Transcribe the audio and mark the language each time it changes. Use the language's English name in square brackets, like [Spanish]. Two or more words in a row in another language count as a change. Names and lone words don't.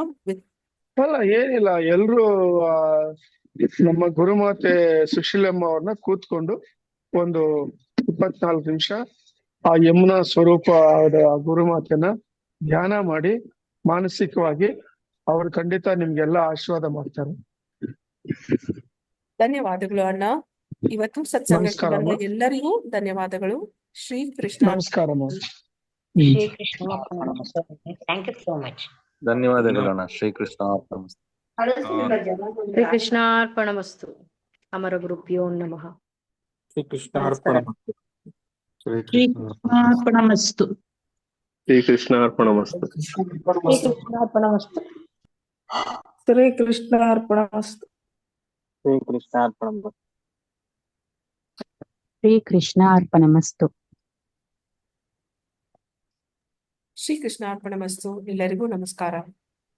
[Kannada] ಅಲ್ಲ, ಏನಿಲ್ಲ, ಎಲ್ರು ನಮ್ಮ ಗುರುಮಾತೆ ಸುಶೀಲಮ್ಮ ಅವ್ರನ್ನ ಕೂತ್ಕೊಂಡು ಒಂದು 24 ನಿಮಿಷ ಆ ಯಮುನಾ ಸ್ವರೂಪ ಗುರುಮಾತೆನ ಧ್ಯಾನ ಮಾಡಿ ಮಾನಸಿಕವಾಗಿ ಅವ್ರು ಖಂಡಿತ ನಿಮ್ಗೆಲ್ಲ ಆಶೀರ್ವಾದ ಮಾಡ್ತಾರೆ. ಧನ್ಯವಾದಗಳು ಅಣ್ಣ. ಇವತ್ತು ಸತ್ಸಂಗಕ್ಕೆ ನಮಸ್ಕಾರಮ್ಮ. ಬಂದ ಎಲ್ಲರಿಗೂ ಧನ್ಯವಾದಗಳು. ಶ್ರೀ ಕೃಷ್ಣ. ನಮಸ್ಕಾರಮ್ಮ. [English] ಶ್ರೀ ಕೃಷ್ಣ thank you so much. [Kannada] ಧನ್ಯವಾದಗಳಣ್ಣ. [Sanskrit] ಶ್ರೀಕೃಷ್ಣ ಅರ್ಪಣಮಸ್ತು. ಶ್ರೀ ಕೃಷ್ಣಾರ್ಪಣಮಸ್ತು. ಅಮರ ಗುರುಭ್ಯೋ ನಮಃ. ಶ್ರೀ ಕೃಷ್ಣಾರ್ಪಣಮಸ್ತು. ಶ್ರೀ ಶ್ರೀ ಕೃಷ್ಣ ಕೃಷ್ಣಾರ್ಪಣಮಸ್ತು. ಶ್ರೀ ಕೃಷ್ಣಾರ್ಪಣಮಸ್ತು. ಶ್ರೀ ಕೃಷ್ಣಾರ್ಪಣಮಸ್ತು. ಶ್ರೀ ಕೃಷ್ಣಾರ್ಪಣಮಸ್ತು. ಶ್ರೀ ಕೃಷ್ಣಾರ್ಪಣಮಸ್ತು. ಶ್ರೀ ಕೃಷ್ಣಾರ್ಪಣಮಸ್ತು. [Kannada] ಎಲ್ಲರಿಗೂ ನಮಸ್ಕಾರ.